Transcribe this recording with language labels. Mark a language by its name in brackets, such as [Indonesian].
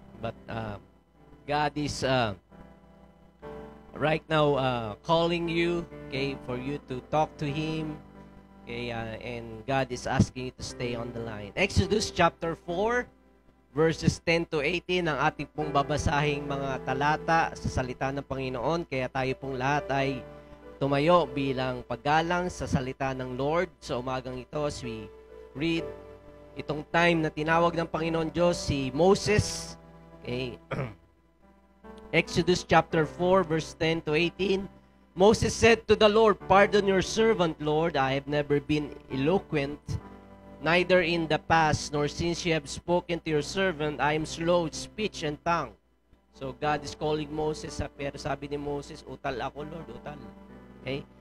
[English] But God is right now calling you, okay, for you to talk to Him. Okay, and God is asking you to stay on the line. Exodus chapter 4, verses 10 to 18 [Filipino] ang ating pong babasahing mga talata sa salita ng Panginoon. Kaya tayo pong lahat ay tumayo bilang paggalang sa salita ng Lord sa umagang ito [English] as we read [Filipino] itong time na tinawag ng Panginoon Diyos si Moses. [English] Okay. Exodus chapter 4, verse 10 to 18. Moses said to the Lord, "Pardon your servant, Lord. I have never been eloquent, neither in the past, nor since you have spoken to your servant, I am slow of speech and tongue." So God is calling Moses, [Filipino] pero sabi ni Moses, utal ako, Lord, utal. Okay?